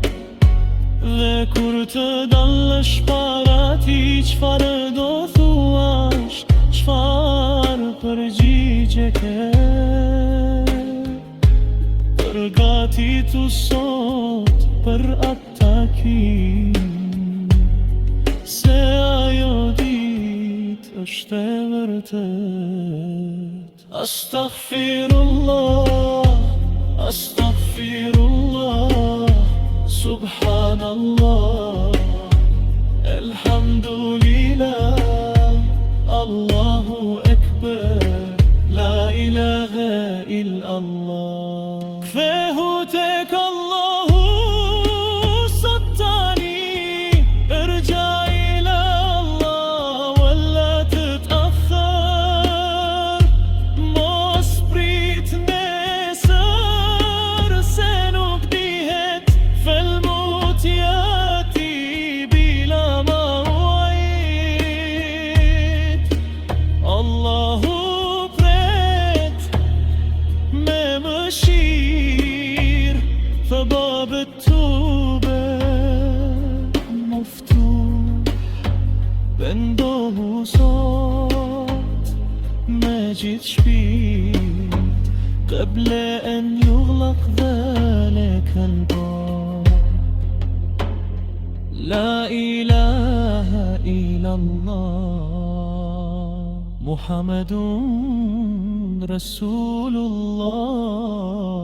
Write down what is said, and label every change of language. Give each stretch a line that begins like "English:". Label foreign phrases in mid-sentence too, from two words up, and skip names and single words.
Albanian: Dhe kur të dalësh para ti, çfarë do thuash, çfarë përgjigje ke? Përgatitu sot për atë takim, se ajo ditë është e vërtet.
Arabic: أستغفر الله، أستغفر الله، سبحان الله, الحمد لله، الله أكبر، لا إله إلا الله.
Albanian: Kthehu tek Allahu sot tani,
Arabic: ارجع إلى الله ولا تتأخر.
Albanian: Mos prit nesër se nuk dihet
Arabic: فالموت يأتي بلا موعد.
Albanian: Allahu pret me mëshirë,
Arabic: فباب التوبة مفتوح.
Albanian: بنdohu sot me gjithë shpirt
Arabic: قبل أن يغلق ذلك الباب. لا إله إلا الله محمد رسول الله.